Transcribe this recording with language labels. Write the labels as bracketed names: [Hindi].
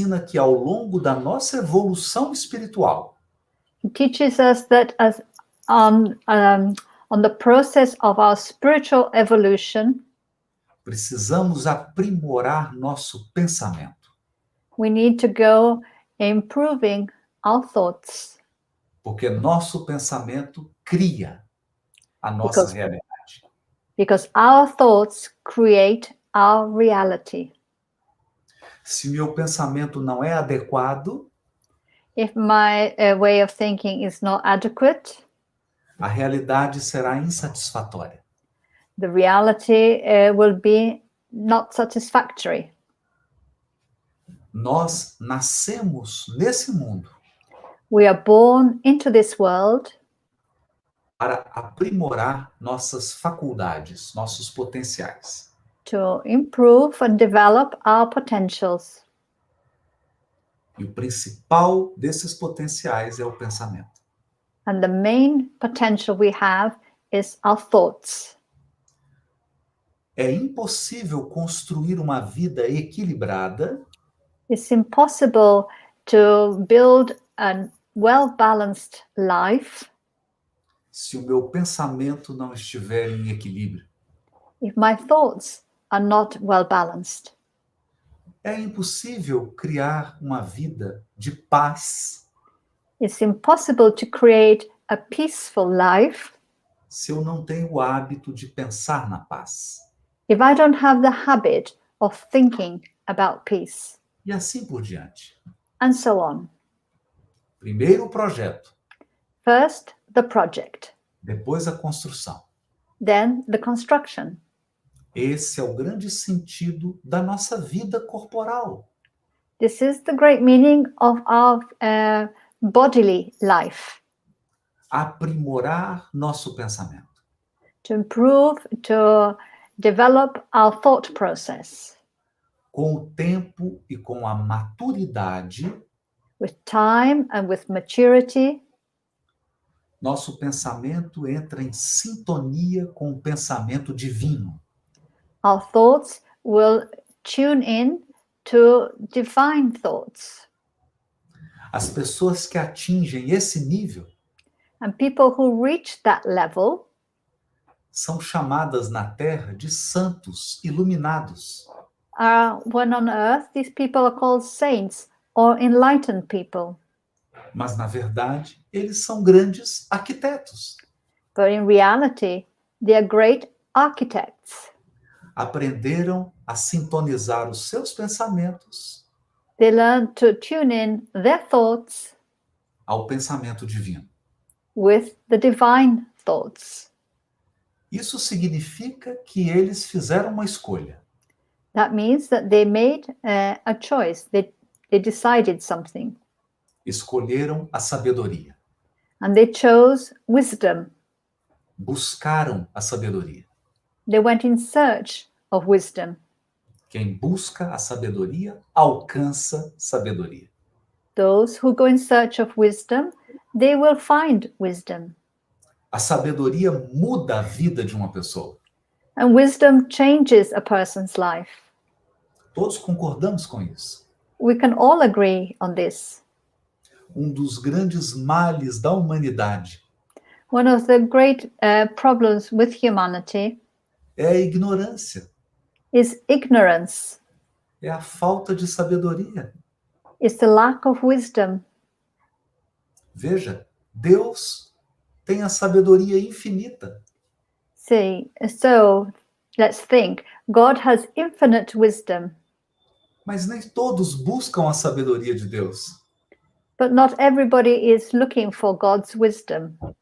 [Portuguese] que ao longo da nossa evolução espiritual, [English] He teaches us that as on the process of our spiritual evolution, [Portuguese] precisamos aprimorar nosso pensamento, [English] we need to go improving our thoughts, [Portuguese] porque nosso pensamento cria a nossa [English] Because- [Portuguese] realidade. [English] because our thoughts create our reality. [Portuguese] Se meu pensamento não é adequado, [English] If my way of thinking is not adequate, [Portuguese] a realidade será insatisfatória. [English] the reality will be not satisfactory. [Portuguese] Nós nascemos nesse mundo [English] We are born into this world [Portuguese] para aprimorar nossas faculdades, nossos potenciais. [English] to improve and develop our potentials. [Portuguese] E o principal desses potenciais é o pensamento. [English] And the main potential we have is our thoughts. [Portuguese] É impossível construir uma vida equilibrada [English] It's impossible to build a well-balanced life [Portuguese] se o meu pensamento não estiver em equilíbrio. [English] if my thoughts are not well-balanced. [Portuguese] É impossível criar uma vida de paz [English] It's impossible to create a peaceful life [Portuguese] se eu não tenho o hábito de pensar na paz. [English] if I don't have the habit of thinking about peace, [Portuguese] E assim por diante. [English] and so on. [Portuguese] Primeiro o projeto, [English] First, the project, [Portuguese] depois a construção. [English] then the construction. [Portuguese] Esse é o grande sentido da nossa vida corporal. [English] This is the great meaning of our bodily life, [Portuguese] Aprimorar nosso pensamento. [English] to improve, to develop our thought process. [Portuguese] Com o tempo e com a maturidade, [English] With time and with maturity, [Portuguese] nosso pensamento entra em sintonia com o pensamento divino. [English] our thoughts will tune in to divine thoughts. [Portuguese] As pessoas que atingem esse nível [English] And people who reach that level [Portuguese] são chamadas na Terra de santos iluminados. [English] are, when on earth, these people are called saints or enlightened people. [Portuguese] Mas, na verdade, eles são grandes arquitetos. [English] But in reality, they are great architects. [Portuguese] Aprenderam a sintonizar os seus pensamentos [English] They learn to tune in their thoughts [Portuguese] ao pensamento divino. [English] with the divine thoughts. [Portuguese] Isso significa que eles fizeram uma escolha. [English] That means that they made a choice. They decided something, [Portuguese] Escolheram a sabedoria. [English] and they chose wisdom. [Portuguese] Buscaram a sabedoria. [English] They went in search of wisdom. [Portuguese] Quem busca a sabedoria, alcança sabedoria. [English] Those who go in search of wisdom, they will find wisdom. [Portuguese] A sabedoria muda a vida de uma pessoa. [English] And wisdom changes a person's life. [Portuguese] Todos concordamos com isso. [English] We can all agree on this. [Portuguese] Um dos grandes males da humanidade [English] One of the great problems with humanity [Portuguese] é a ignorância, [English] is ignorance, [Portuguese] é a falta de sabedoria. [English] is the lack of wisdom. [Portuguese] Veja, Deus tem a sabedoria infinita. [English] See, so let's think. God has infinite wisdom, [Portuguese] Mas nem todos buscam a sabedoria de Deus. [English] but not everybody is looking for God's wisdom.